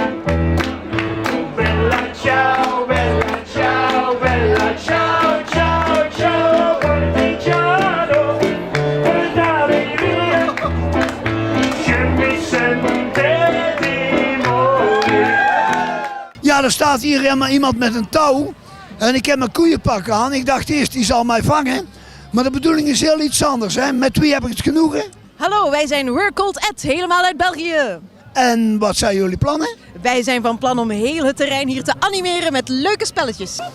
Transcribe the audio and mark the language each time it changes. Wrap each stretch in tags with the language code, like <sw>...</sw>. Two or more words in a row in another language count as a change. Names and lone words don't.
<it>Bella ciao, bella ciao, bella ciao, ciao, ciao, partigiano, portami via, che mi sente di morire.</it> <nl>Ja, er staat hier helemaal iemand met een touw. En ik heb mijn koeienpak aan. Ik dacht eerst, die zal mij vangen. Maar de bedoeling is heel iets anders, hè? Met wie heb ik het genoegen? Hallo, wij zijn We're Called Ed, helemaal uit België. En wat zijn jullie plannen? Wij zijn van plan om heel het terrein hier te animeren met leuke spelletjes.</nl>